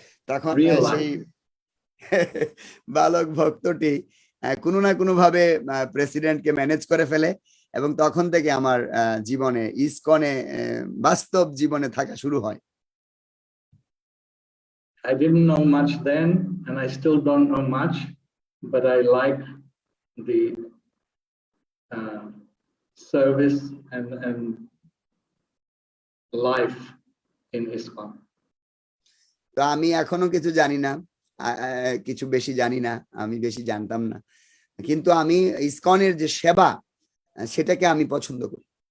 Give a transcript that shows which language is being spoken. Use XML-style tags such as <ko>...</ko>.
<bn>তখন সেই বালক ভক্তটি কোনো না কোনো ভাবে প্রেসিডেন্টকে ম্যানেজ করে ফেলে, এবং তখন থেকে আমার জীবনে ইসকনে বাস্তব জীবনে থাকা শুরু হয়।</bn> <en>I didn't know much then, and I still don't know much, but I like the service and life in Iskcon.</en> <bn>তো আমি এখনো কিছু জানি না, কিছু বেশি জানি না, আমি বেশি জানতাম না, কিন্তু আমি ইসকনের যে সেবা সেটাকে আমি পছন্দ করি।</bn>